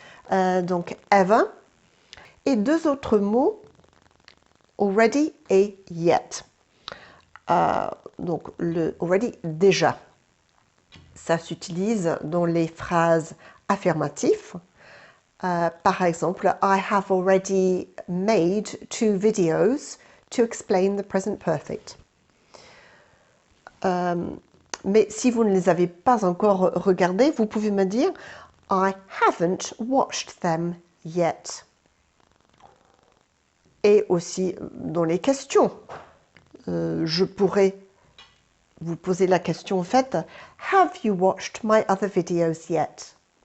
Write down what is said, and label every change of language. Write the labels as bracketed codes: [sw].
[fr] Donc, ever. Et deux autres mots, already et yet. Donc, le already, déjà. Ça s'utilise dans les phrases affirmatives. Par exemple, [en] I have already made 2 videos to explain the present perfect. [fr] Mais si vous ne les avez pas encore regardés, vous pouvez me dire [en] I haven't watched them yet. [fr] Et aussi dans les questions, je pourrais vous poser la question en fait, [en] Have you watched my other videos yet?